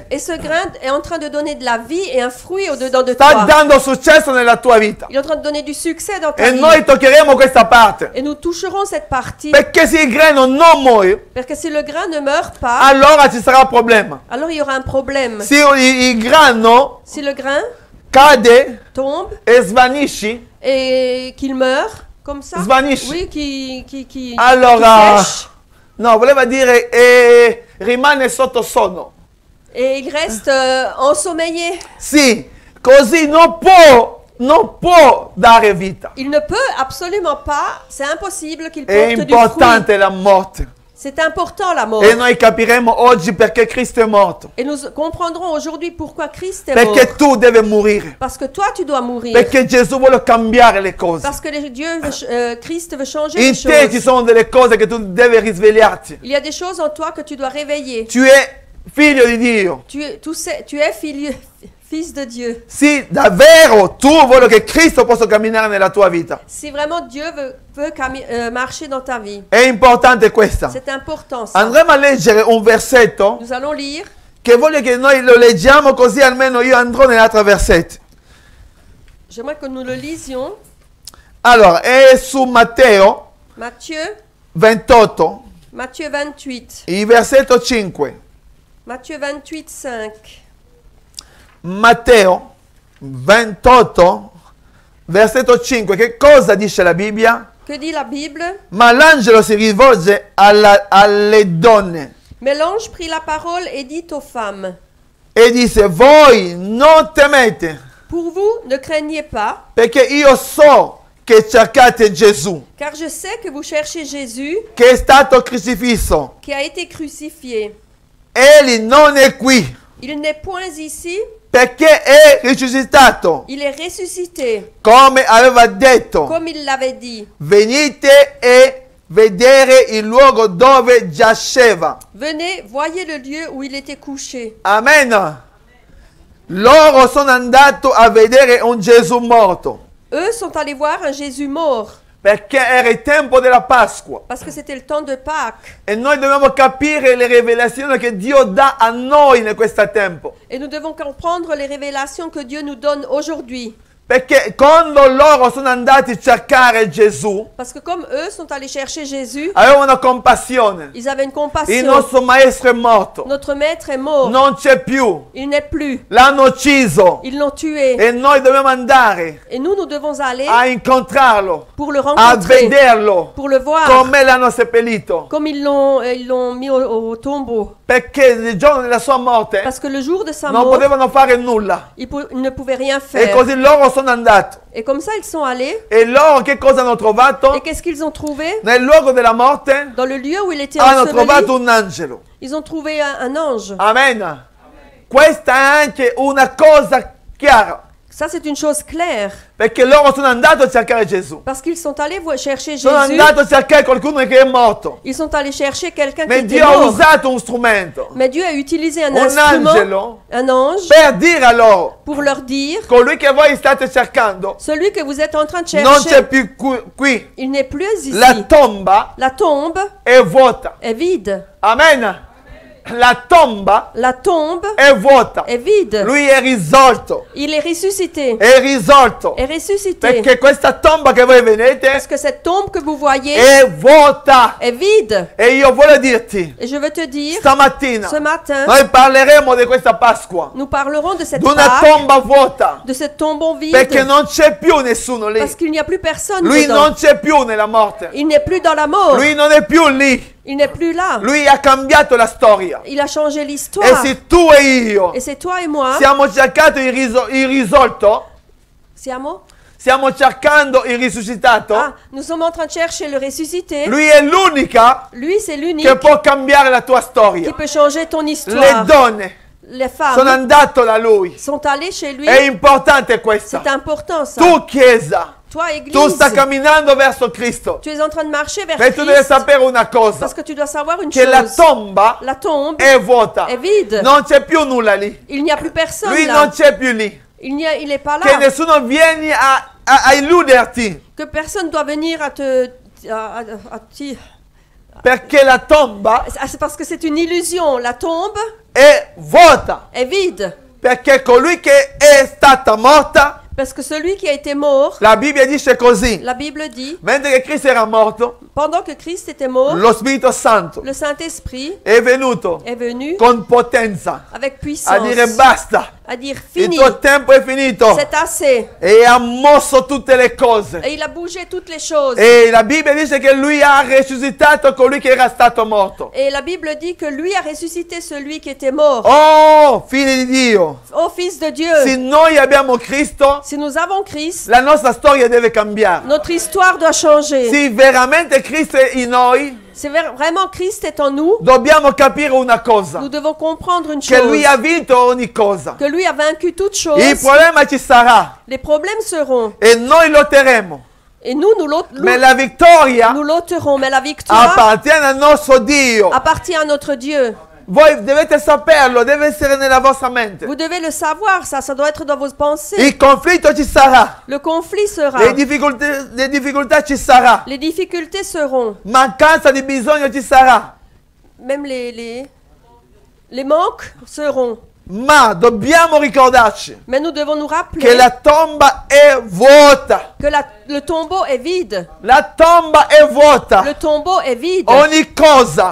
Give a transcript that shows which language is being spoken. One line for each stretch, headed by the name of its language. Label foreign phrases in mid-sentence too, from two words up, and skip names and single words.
French: Et ce grain est en train de donner de la vie et un fruit au-dedans de
Italian: Sta
French: toi.
Italian: dando successo nella tua vita.
French: Il est en train de donner du succès dans ta
Italian: E
French: vie.
Italian: noi toccheremo questa parte.
French: Et nous toucherons cette partie.
Italian: Perché se il grano non muore,
French: Parce que si le grain ne meurt pas,
Italian: allora ci sarà un problema.
French: alors il y aura un problème.
Italian: Se il grano
French: Si le grain
Italian: cade
French: tombe
Italian: e svanisce,
French: et qu'il meurt, comme ça,
Italian: Svanisce.
French: oui, qui
Italian: allora,
French: sèche,
Italian: no, voleva dire rimane sotto sonno.
French: et il reste ensommeillé.
Italian: Sì, così non può dare vita.
French: Il ne peut absolument pas, c'est impossible qu'il
Italian: È
French: porte du fruit.
Italian: importante la morte.
French: C'est important la mort.
Italian: E noi capiremo oggi perché Cristo è morto.
French: Et nous comprendrons aujourd'hui pourquoi Christ est mort.
Italian: Perché tu devi morire.
French: Parce que toi, tu dois mourir.
Italian: Perché Gesù vuole cambiare le cose.
French: Parce que Christ veut changer
Italian: In
French: les
Italian: te ci
French: choses.
Italian: sono delle cose che tu devi risvegliarti.
French: Il y a des choses en toi que tu dois réveiller. Tu es
Italian: figlio di Dio.
French: Tu es fils de Dieu.
Italian: Sì, davvero tu vuoi che Cristo possa camminare nella tua vita.
French: Si vraiment Dieu veut marcher dans ta vie.
Italian: È importante questa.
French: C'est important ça.
Italian: Andremo a leggere un versetto
French: Nous allons lire.
Italian: che voglio che noi lo leggiamo così almeno io andrò nell'altro versetto.
French: J'aimerais que nous le lisions.
Italian: Allora, è su Matteo
French: Matthieu
Italian: 28,
French: 28.
Italian: il versetto 5.
French: Matthieu 28, 5.
Italian: Matteo 28, versetto 5. Che cosa dice la Bibbia?
French: Que dit la Bible?
Italian: Ma l'angelo si rivolge alle donne
French: Mais l'ange prit la parole et dit aux femmes,
Italian: e disse: voi non temete,
French: pour vous, ne craignez pas,
Italian: perché io so che cercate Gesù,
French: car je sais que vous cherchez Jésus
Italian: che è stato crocifisso.
French: qui a été crucifié.
Italian: Egli non è qui,
French: Il n'est point ici,
Italian: perché è risuscitato,
French: il est ressuscité,
Italian: come aveva detto.
French: comme il l'avait dit.
Italian: Venite e vedere il luogo dove giaceva.
French: Venez, voyez le lieu où il était couché. Amen.
Italian: Loro sono andati a vedere un Gesù morto,
French: Eux sont allés voir un Jésus mort,
Italian: perché era il tempo della Pasqua.
French: parce que c'était le temps de Pâques.
Italian: E noi dobbiamo capire le rivelazioni che Dio dà a noi in questo tempo.
French: Et nous devons comprendre les révélations que Dieu nous donne aujourd'hui.
Italian: Perché quando loro sono andati a cercare Gesù,
French: Parce que comme eux sont allés chercher Jésus,
Italian: avevano compassione.
French: ils avaient une
Italian: Il
French: compassion.
Italian: nostro maestro è morto.
French: Notre maître est mort.
Italian: Non c'è più.
French: Il n'est plus.
Italian: L'hanno ucciso.
French: Ils l'ont tué.
Italian: E noi dobbiamo andare
French: Et nous devons aller
Italian: a incontrarlo,
French: pour le
Italian: a
French: rencontrer,
Italian: vederlo,
French: pour le voir,
Italian: come l'hanno seppellito.
French: comme ils l'ont mis au tombeau.
Italian: Perché il giorno della sua morte
French: Parce que le jour de sa
Italian: non
French: mort,
Italian: potevano fare nulla.
French: ils ne pouvaient rien
Italian: E
French: faire.
Italian: così loro sono andati.
French: Et comme ça, ils sont allés.
Italian: E loro che cosa hanno
French: Et
Italian: trovato?
French: qu'est-ce qu'ils ont trouvé?
Italian: Nel luogo della morte
French: Dans le lieu où il était
Italian: hanno trovato
French: enseveli,
Italian: un angelo.
French: ils ont trouvé un ange. Amen.
Italian: Questa è anche una cosa chiara.
French: Ça, c'est une chose claire.
Italian: Perché loro sono andati a cercare Gesù.
French: Parce qu'ils sont allés chercher
Italian: Sono
French: Jésus.
Italian: andati a cercare qualcuno che è morto.
French: Ils sont allés chercher quelqu'un qui
Italian: Ma
French: était
Italian: Dio ha
French: mort.
Italian: usato uno strumento
French: Mais Dieu a utilisé un
Italian: Un
French: instrument,
Italian: angelo.
French: un ange,
Italian: per dire a loro:
French: pour leur dire,
Italian: colui che voi state cercando
French: celui que vous êtes en train de
Italian: non c'è
French: chercher,
Italian: più qui.
French: il n'est plus ici.
Italian: La tomba
French: La tombe
Italian: è vuota.
French: est vide.
Italian: Amen. La tomba
French: La tombe
Italian: è vuota.
French: est vide.
Italian: Lui è risorto.
French: Il est ressuscité.
Italian: È risorto.
French: Est ressuscité.
Italian: Perché questa tomba che voi vedete
French: Parce que cette tombe que vous voyez
Italian: è vuota.
French: est vide.
Italian: E io voglio dirti,
French: Et je veux te dire,
Italian: stamattina
French: ce matin,
Italian: noi parleremo di questa Pasqua,
French: nous parlerons de cette
Italian: d'una
French: Pâque,
Italian: tomba vuota,
French: de cette tombe vide,
Italian: perché non c'è più nessuno lì.
French: parce qu'il n'y a plus personne
Italian: Lui
French: dedans.
Italian: non c'è più nella morte.
French: Il n'est plus dans la mort.
Italian: Lui non è più lì.
French: Il n'est plus là.
Italian: Lui ha cambiato la storia.
French: Il a changé
Italian: E
French: l'histoire.
Italian: se tu e io
French: Et c'est toi et moi,
Italian: stiamo cercando il risolto, Siamo? stiamo cercando il risuscitato,
French: Ah, nous sommes en train de chercher le ressuscité.
Italian: lui è l'unica
French: Lui, c'est l'unique
Italian: che può cambiare la tua
French: qui
Italian: storia.
French: peut changer ton
Italian: Le
French: histoire.
Italian: donne
French: Les
Italian: sono
French: femmes
Italian: andate da lui.
French: sont allées chez lui.
Italian: È importante questo.
French: C'est important ça.
Italian: Tu, Chiesa,
French: Toi,
Italian: tu
French: Église,
Italian: stai camminando verso Cristo.
French: tu es en train de marcher vers
Italian: E tu devi
French: Christ
Italian: sapere una cosa,
French: parce que tu dois savoir une
Italian: che la
French: chose.
Italian: tomba
French: La tombe
Italian: è vuota.
French: est vide.
Italian: Non c'è più nulla lì.
French: Il n'y a plus personne
Italian: Lui
French: là.
Italian: non c'è più lì.
French: Il n'est pas
Italian: Che
French: là.
Italian: nessuno vieni a illuderti.
French: Que personne doit venir à te...
Italian: Perché la tomba
French: C'est parce que c'est une illusion. La tombe
Italian: è vuota.
French: est vide.
Italian: Perché colui che è stata morta,
French: Parce que celui qui a été mort,
Italian: la Bibbia dice così.
French: la Bible dit,
Italian: Mentre che Cristo era morto,
French: pendant que Christ était mort,
Italian: lo Spirito Santo
French: le Saint-Esprit
Italian: è venuto
French: est venu
Italian: con potenza
French: avec
Italian: a
French: puissance
Italian: dire basta.
French: à dire
Italian: Il
French: fini,
Italian: tuo tempo è finito.
French: c'est assez.
Italian: E ha mosso tutte le cose.
French: Et il a bougé toutes les choses.
Italian: E la Bibbia dice che lui ha risuscitato colui che era stato morto.
French: Et la Bible dit que lui a ressuscité celui qui était mort.
Italian: Oh, figli di Dio.
French: Ô Fils de Dieu,
Italian: Se noi abbiamo Cristo,
French: si nous avons Christ,
Italian: la nostra storia deve cambiare.
French: notre histoire doit changer.
Italian: Se veramente Cristo è in noi,
French: C'est vraiment Christ est en nous.
Italian: dobbiamo capire una cosa.
French: Nous devons comprendre une
Italian: Che lui
French: chose.
Italian: ha vinto ogni cosa.
French: Que lui a vaincu toutes
Italian: Il
French: choses.
Italian: problema ci sarà
French: Les problèmes seront.
Italian: e noi lotteremo.
French: Et nous
Italian: Ma la vittoria
French: nous lotterons. Mais la victoire
Italian: appartiene al nostro Dio.
French: appartient à notre Dieu.
Italian: Voi dovete saperlo, deve essere nella vostra mente.
French: Vous devez le savoir, ça doit être dans vos pensées.
Italian: Il conflitto ci sarà,
French: Le conflit sera.
Italian: le difficoltà ci sarà,
French: Les difficultés seront.
Italian: mancanza di bisogno ci sarà,
French: Même les manques seront.
Italian: ma dobbiamo ricordarci
French: Mais nous devons nous
Italian: che
French: rappeler
Italian: la tomba è vuota.
French: que le tombeau est vide.
Italian: La tomba è vuota.
French: Le tombeau est vide.
Italian: Ogni cosa